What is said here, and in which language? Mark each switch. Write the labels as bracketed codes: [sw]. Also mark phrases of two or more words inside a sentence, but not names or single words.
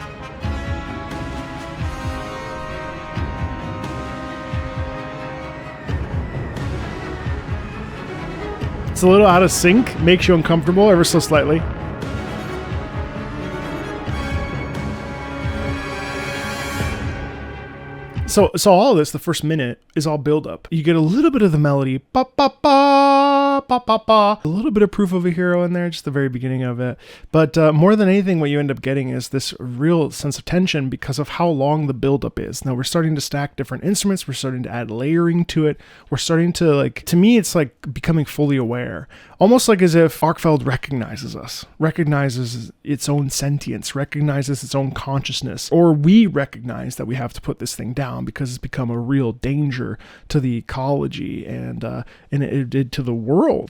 [en] It's a little out of sync, makes you uncomfortable ever so slightly. So all of this, the first minute, is all build up. You get a little bit of the melody, ba ba ba ba ba ba. A little bit of Proof of a Hero in there, just the very beginning of it. But more than anything, what you end up getting is this real sense of tension because of how long the build up is. Now we're starting to stack different instruments. We're starting to add layering to it. We're starting to to me, it's like becoming fully aware. Almost like as if Arkveld recognizes us, recognizes its own sentience, recognizes its own consciousness, or we recognize that we have to put this thing down because it's become a real danger to the ecology and it did to the world.